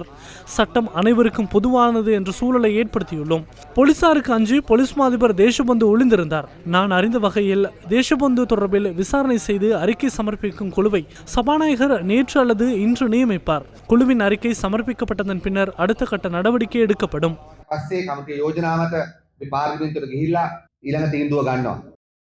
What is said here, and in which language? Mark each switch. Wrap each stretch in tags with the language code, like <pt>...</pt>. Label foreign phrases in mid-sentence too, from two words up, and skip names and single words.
<ta>சட்டம் அனைவருக்கும் பொதுவானது என்ற சூழலை ஏற்படுத்தியுள்ளோம். போலீசாருக்கு அஞ்சு போலீஸ் மாதிபர் தேசபந்து ஒளிந்திருந்தார். நான் அறிந்த வகையில் தேசபந்து தொடர்பில் விசாரணை செய்து அறிக்கை சமர்ப்பிக்கும் குழுவை சபாநாயகர் நேற்று அல்லது இன்று நியமிப்பார். குழுவின் அறிக்கை சமர்ப்பிக்கப்பட்டதன் பின்னர் அடுத்த கட்ட நடவடிக்கை எடுக்கப்படும்.</ta> <si>පස්සේ කමිටු යෝජනාවට පාර්ලිමේන්තුවට ගිහිල්ලා ඊළඟ තීන්දුව ගන්නවා.</si>